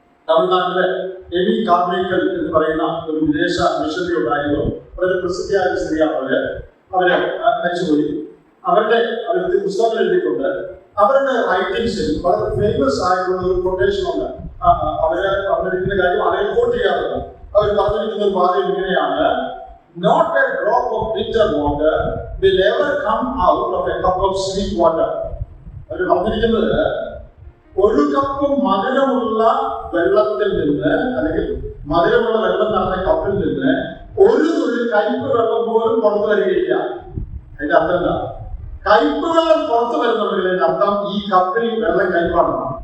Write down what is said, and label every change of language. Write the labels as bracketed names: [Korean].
[Malayalam] തമിഴ്നാട്ടിലെ എമി കാർമേക്കൽ എന്ന് പറയുന്ന ഒരു വിദേശ മിഷണറി ഉണ്ടായിരുന്നു. വളരെ പ്രസിദ്ധിയായ സ്ത്രീയാണ്. അവര് മരിച്ചുപോയി. അവരുടെ പുസ്തകങ്ങൾ എഴുതിയിട്ടുണ്ട്. അവരുടെ റൈറ്റിംഗ്സിൽ വളരെ ഫേമസ് ആയിട്ടുള്ള ഒരു കൊട്ടേഷൻ ഉണ്ട്. അവര് പറഞ്ഞിരിക്കുന്ന കാര്യം അവരെ കോട്ട് ചെയ്യാറുണ്ട്. അവർ പറഞ്ഞിരിക്കുന്ന ഒരു വാദം ഇങ്ങനെയാണ്: [English] Not a drop of bitter water will ever come out of a cup of sweet water. [Malayalam] അവർ പറഞ്ഞിരിക്കുന്നത് ഒരു കപ്പ് മധുരമുള്ള വെള്ളത്തിൽ നിന്ന്, അല്ലെങ്കിൽ മധുരമുള്ള വെള്ളം നടന്ന കപ്പിൽ നിന്ന് ഒരു തുള്ളി കയ്പ് വെള്ളം പോലും പുറത്തു വരികയില്ല. അതിന്റെ അർത്ഥം എന്താ? കയ്പ് വെള്ളം പുറത്തു വരുന്നുണ്ടെങ്കിൽ അർത്ഥം ഈ കപ്പിൽ വെള്ളം കയ്പാണ്.